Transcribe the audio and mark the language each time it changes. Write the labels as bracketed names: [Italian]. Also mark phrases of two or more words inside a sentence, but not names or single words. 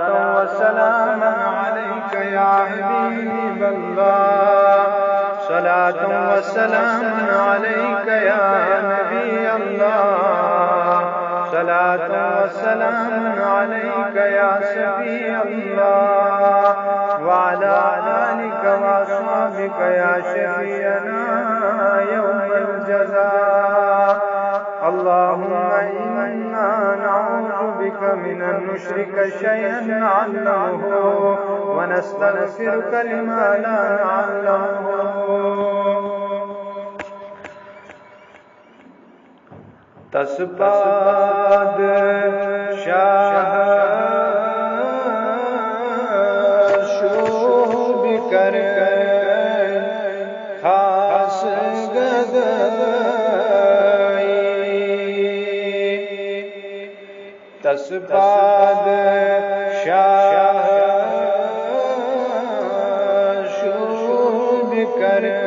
[Arabic] وسلاما عليك يا حبيب الله، صلاة وسلاما عليك يا نبي الله، صلاة وسلاما عليك يا سفي الله، وعلى آلك وأصحابك يا شفيعنا يوم الجزاء. اللهم إنا نعوذ بك من أن نشرك شيئا نعلمه ونستغفرك لما لا نعلمه. [Kashmiri] تسباد شاہ شوب کر خاص گدائی، تسباد شاہ شوب کر